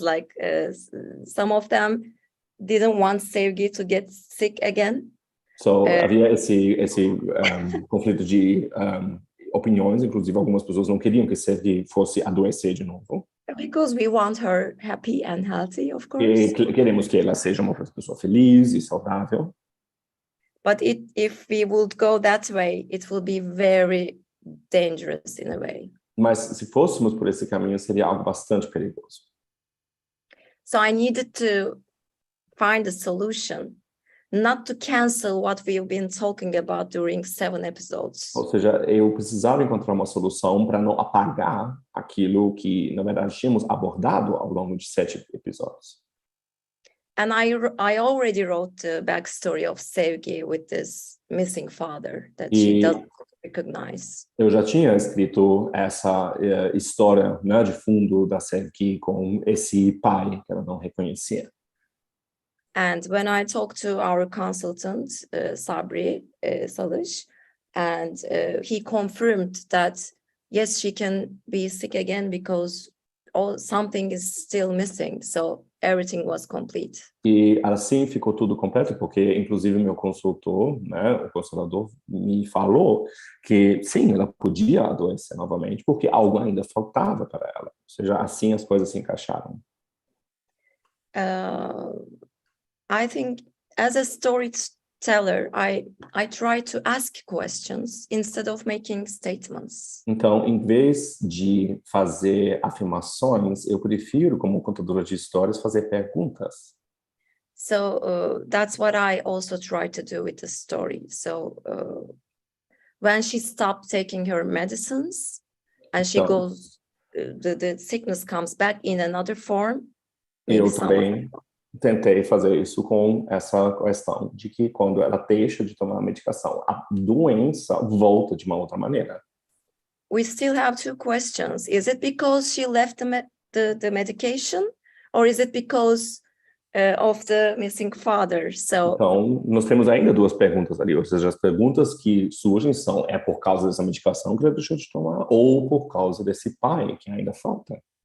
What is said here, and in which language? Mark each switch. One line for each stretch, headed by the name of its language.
English: Like some of them didn't want Sevgi to get sick again.
Portuguese: So havia esse conflito de opiniões, inclusive algumas pessoas não queriam que Sevgi fosse adoecer de novo.
English: Because we want her happy and healthy, of course.
Portuguese: E queremos que ela seja uma pessoa feliz e saudável.
English: But if we would go that way, it will be very dangerous in a way.
Portuguese: Mas se fôssemos por esse caminho, seria algo bastante perigoso.
English: So I needed to find a solution, not to cancel what we've been talking about during 7 episodes.
Portuguese: Ou seja, eu precisava encontrar uma solução para não apagar aquilo que, na verdade, tínhamos abordado ao longo de 7 episódios.
English: And I already wrote the backstory of Sevgi with this missing father that she doesn't recognize.
Portuguese: Eu já tinha escrito essa história, né, de fundo da Sevgi com esse pai que ela não reconhecia.
English: And when I talked to our consultant, Sabri Salış, and he confirmed that, yes, she can be sick again because something is still missing. So everything was complete.
Portuguese: E assim ficou tudo completo, porque inclusive meu consultor, né, o constelador, me falou que sim, ela podia adoecer novamente, porque algo ainda faltava para ela. Ou seja, assim as coisas se encaixaram.
English: I think as a storyteller, I try to ask questions instead of making statements.
Portuguese: Então, em vez de fazer afirmações, eu prefiro, como contadora de histórias, fazer perguntas.
English: So that's what I also try to do with the story. So when she stopped taking her medicines and she goes, the sickness comes back in another form.
Portuguese: Eu também tentei fazer isso com essa questão de que quando ela deixa de tomar a medicação, a doença volta de uma outra maneira.
English: We still have 2 questions. Is it because she left the medication, or is it because of the missing father? So,
Portuguese: então, nós temos ainda 2 perguntas ali, ou seja, as perguntas que surgem são: é por causa dessa medicação que ela deixou de tomar, ou por causa desse pai que ainda falta?